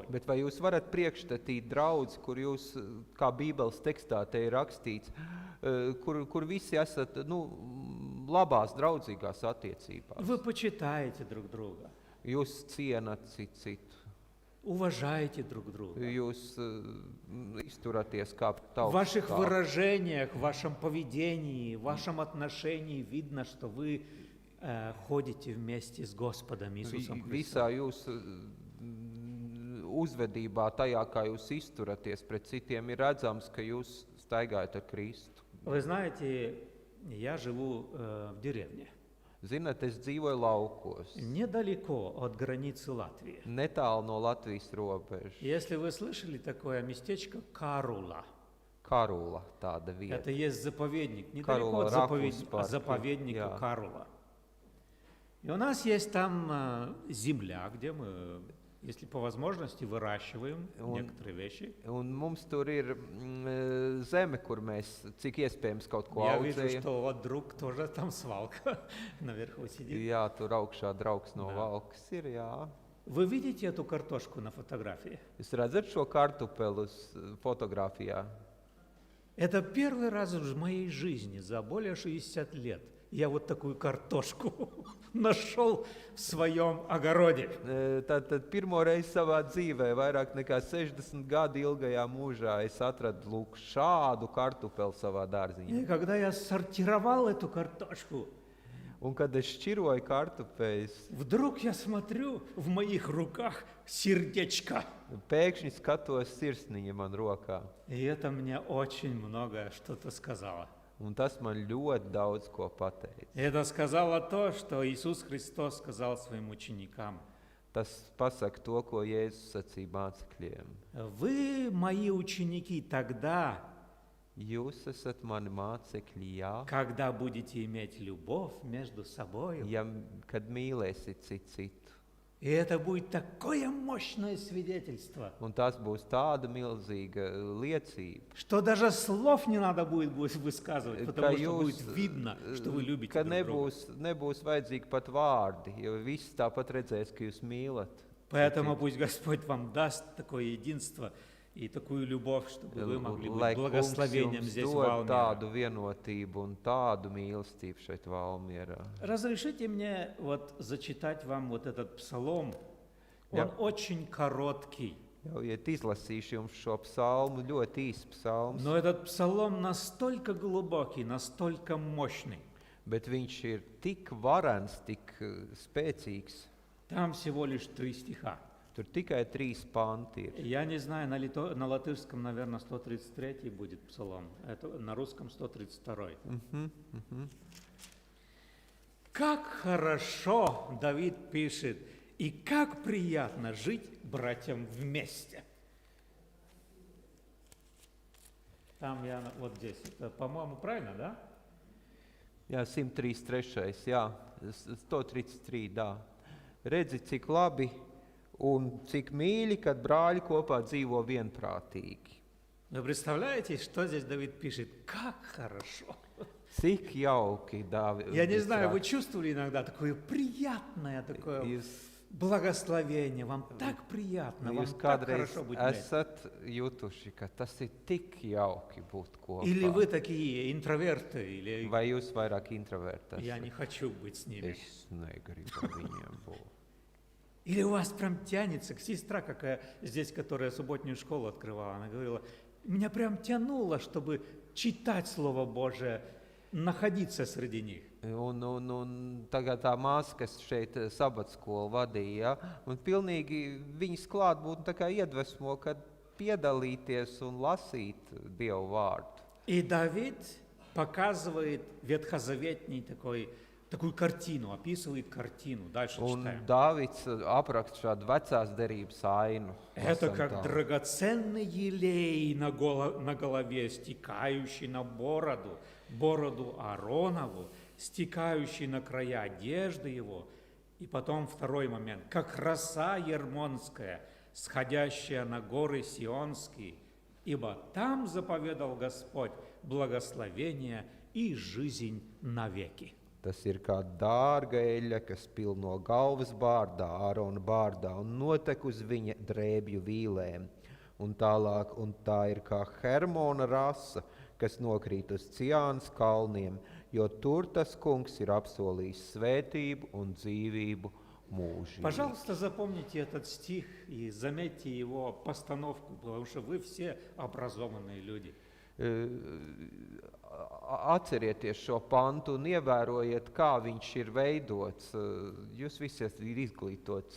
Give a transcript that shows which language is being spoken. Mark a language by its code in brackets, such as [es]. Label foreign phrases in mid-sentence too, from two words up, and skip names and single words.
[lv] Bet vai jūs varat priekšstatīt draudzi, kur jūs, kā Bībeles tekstā te ir rakstīts, kur visi esat labās, draudzīgās attiecībās? [ru] Вы почитаете друг друга. [lv] Jūs cienat citu. [ru] Уважайте друг друга. [lv] Jūs izturaties kā [ru] В ваших [lv] tautas. [ru] выражениях, в вашем поведении, в вашем отношении видно, что вы ходите вместе с Господом Иисусом Христом. [lv] Visā jūsu uzvedībā, tajā, kā jūs izturaties pret citiem, ir redzams, ka jūs staigājat ar Kristu. [ru] Вы знаете, я живу в деревне, [lv] Zināt, es dzīvoju laukos, [ru] недалеко от границы Латвии. [lv] netālu no Latvijas robežas. [ru] Если вы слышали такое местечко Карула, [lv] Karula tāda vieta. [ru] это есть заповедник, недалеко Карула, от Ракус заповедника парк, Карула. И у нас есть там земля, где мы, если по возможности, выращиваем некоторые вещи. [lv] Un mums tur ir zeme, kur mēs, cik iespējams, kaut ko [ru] Я вижу, [lv] audzējam. [ru] что вот друг тоже там свалка наверху сидит. [lv] Jā, tur augšā draugs no Jā. valkas ir, jā. [ru] Вы видите эту картошку на фотографии? [lv] Jūs redzat šo kartupeli uz fotografijā? [ru] Это первый раз в моей жизни за более 60 лет я вот такую картошку нашел в своем огороде. [lv] Tad pirmo reizi savā dzīvē, vairāk nekā 60 gadu ilgajā mūžā, es atradu lūk šādu kartupeli savā dārziņā. [ru] И когда я сортировал эту картошку, [lv] Un kad es šķiroju kartupeļus, [ru] вдруг я смотрю, в моих руках сердечко. [lv] pēkšņi skatos sirsniņa man rokā. [ru] И это мне очень многое что-то сказало. [lv] Un tas man ļoti daudz ko pateica. [ru] И это сказало то, что Иисус Христос сказал своим ученикам. [lv] Tas pasaka to, ko Jēzus sacīja mācekļiem. [ru] Вы мои ученики тогда, [lv] Jūs esat mani mācekļi, jā, [ru] когда будете иметь любовь между собой. [lv] kad mīlēsiet citu. [ru] И это будет такое мощное свидетельство, [lv] Un tas būs tāda milzīga liecība, [ru] что даже слов не надо будет высказывать, [lv] ka [ru] потому что [lv] jūs, [ru] будет видно, что вы любите [lv] ka [ru] друг друга. [lv] nebūs vajadzīgi pat vārdi, jo viss tāpat redzēs, ka jūs mīlat. [ru] Поэтому пусть Господь вам даст такое единство и такую любовь, чтобы вы могли [lv] Lai [ru] быть [lv] Kungs [ru] благословением [lv] jums [ru] здесь, в [lv] dod Valmierā. tādu vienotību un tādu mīlestību šeit Valmierā. [ru] Разрешите мне вот зачитать вам вот этот псалом. Он Я- очень короткий, [lv] Ļaujiet izlasīšu jums šo psalmu, ļoti īsts psalms, [ru] но этот псалом настолько глубокий, настолько мощный. [lv] bet viņš ir tik varens, tik spēcīgs. [ru] Там всего лишь 3 стиха. [lv] Tur tikai 3 panti ir. [ru] Я не знаю, на латышском, наверное, 133 будет псалом, это на русском 132. Как хорошо, Давид пишет, и как приятно жить братьям вместе. Там я вот здесь, это, по-моему, правильно, да? [lv] Jā, 133, jā, 133, jā. Redzi, cik labi un cik mīļi, kad brāļi kopā dzīvo vienprātīgi. [ru] Вы представляете, что здесь Давид пишет? Как хорошо. [lv] Cik jauki, Dāvid. [ru] Я не знаю, вы чувствовали иногда такое приятное, такое благословение. Вам так приятно, вам [lv] Jūs [ru] так [lv] kādreiz [ru] хорошо быть вместе. [lv] esat jutuši, ka tas ir tik jauki būt kopā. [ru] Или вы такие интроверты, или [lv] Vai jūs vairāk introverti [ru] я [lv] esat? [ru] не хочу быть с ними. [lv] Es negribu ar viņiem būt. [ru] Или у вас прям тянется, сестра какая здесь, которая субботнюю школу открывала, она говорила, меня прям тянуло, чтобы читать Слово Божие, находиться среди них. [lv] Un tagad tā māsa, kas šeit sabatskolu vadīja, un pilnīgi viņas klātbūtne tā kā iedvesmo, kad piedalīties un lasīt Dievu vārdu. [ru] И Давид показывает ветхозаветный такую картину, описывает картину. Дальше [lv] Un [ru] читаем. [lv] Dāvids apraksta šādu vecās derības ainu. [ru] Это [lv] Lasam [ru] как [lv] tā. [ru] драгоценный елей на голове, стекающий на бороду Ааронову, стекающий на края одежды его. И потом второй момент. Как роса ермонская, сходящая на горы Сионские, ибо там заповедал Господь благословение и жизнь навеки. [lv] Tas ir kā dārga eļļa, kas pil no galvas bārdā, Ārona bārdā, un notek uz viņa drēbju vīlēm. Un tālāk, un tā ir kā Hermona rasa, kas nokrīt uz Ciānas kalniem, jo tur tas kungs ir apsolījis svētību un dzīvību mūžīgi. [ru] Пожалуйста, запомните этот стих и заметьте его постановку, потому что вы все образованные люди. [lv] Atcerieties šo pantu un ievērojiet, kā viņš ir veidots. Jūs visi esat izglītoti